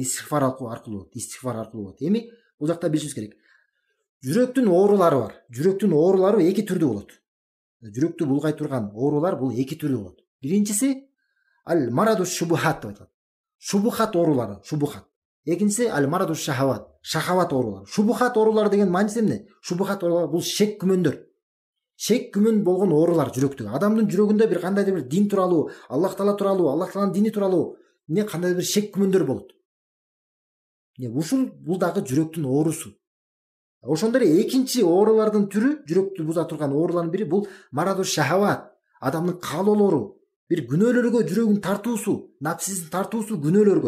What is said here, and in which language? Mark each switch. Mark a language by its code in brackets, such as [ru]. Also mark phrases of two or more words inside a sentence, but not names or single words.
[ky] Истигфар аркылуу болот. Истигфар аркылуу болот. Эми бул жакта билишибиз керек. Жүрөктүн оорулары бар. Жүрөктүн оорулары эки түрдүү болот. Жүрөктү булгай турган оорулар бул эки түрдүү болот. Биринчиси [ar] المرض شبهات [ky] деп айтылат. Шубухат оорулары, шубухат. Экинчиси [ar] المرض شهوات, [ky] шахават оорулары. Шубухат оорулары деген мааниси эмне? Шубухат оорулары бул шек күмөндөр. Шек күмөн болгон оорулар жүрөктөгү. Адамдын жүрөгүндө бир кандайдыр бир дин тууралуу, Аллах Таала тууралуу, Аллах Тааланын дини тууралуу эмне кандайдыр бир шек күмөндөр болот. Ушул бул дагы жүрөктүн оорусу. Ошондой эле экинчи оорулардын түрү, жүрөктү буза турган оорулардын бири бул [ar] مرض شهوات, [ky] адамдын каалоолору, бир күнөөлөргө жүрөгүн тартуусу, напсисин тартуусу күнөөлөргө.